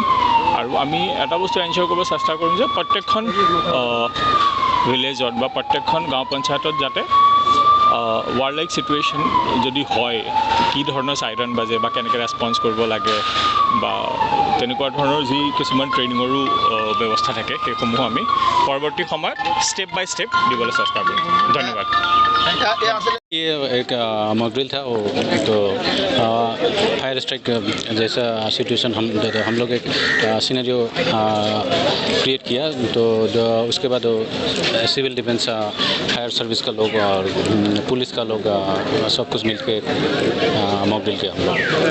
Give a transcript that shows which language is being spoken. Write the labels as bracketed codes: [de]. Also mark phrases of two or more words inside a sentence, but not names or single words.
[as] আৰু আমি এটা বস্তু এনচিয়ৰ কৰিব চেষ্টা কৰিম যে প্ৰত্যেকখন ভিলেজত বা প্ৰত্যেকখন গাঁও পঞ্চায়তত যাতে [en] war like situation [as] যদি হয়, কি ধৰণৰ চাইৰন বাজে বা কেনেকৈ ৰেছপন্স কৰিব লাগে বা তেনেকুৱা ধৰণৰ যি কিছুমান ট্ৰেইনিঙৰো ব্যৱস্থা থাকে সেইসমূহ আমি পৰৱৰ্তী সময়ত [en] step by step [as] দিবলৈ চেষ্টা কৰিম। ধন্যবাদ। [hi] ये एक [en] mock drill [hi] था, वो तो [en] fire strike [hi] जैसा सिचुएशन हम लोग एक [en] scenario create [hi] किया। तो उसके बाद [en] civil defence, fire service [hi] का लोग और पुलिस का लोग सब कुछ मिलके [en] mock drill [hi] किया हम लोग।